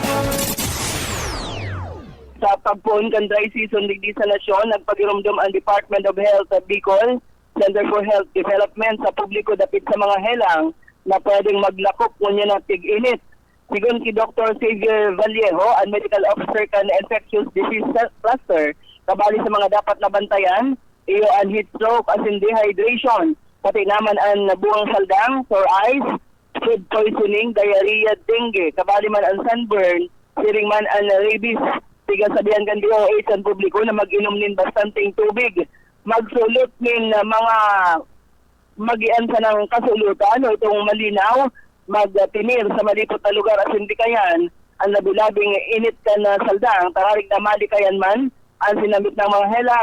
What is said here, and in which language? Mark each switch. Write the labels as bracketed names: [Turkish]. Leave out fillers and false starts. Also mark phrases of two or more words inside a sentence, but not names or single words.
[Bikol] Sa pagpuon kan dry season digdi sa nasyon, nagpagirumdum ang Department of Health at Bicol, Center for Health Development sa publiko dapit sa mga helang na pwedeng maglakop kunya na tig-init. Sigon ki Dr. Xavier Vallejo, ang Medical Officer kan Infectious Disease Cluster, kabali sa mga dapat na bantayan, iyo ang [English] heat stroke as in dehydration, [Bikol] pati naman ang buwang saldang, [English] sore eyes, food poisoning, diarrhea, [Bikol] dengue, kabali man ang sunburn, siring man ang rabies. Sabihan kan DOH ang publiko na mag-inom nin bastanteng tubig. Magsulot nin mga magian sa ng kasulutan o itong malinaw, magtinir sa malipot na lugar at hindi kayan ang labi-labing init ka na saldang, tararig na malikayan man ang sinamit ng mga helang.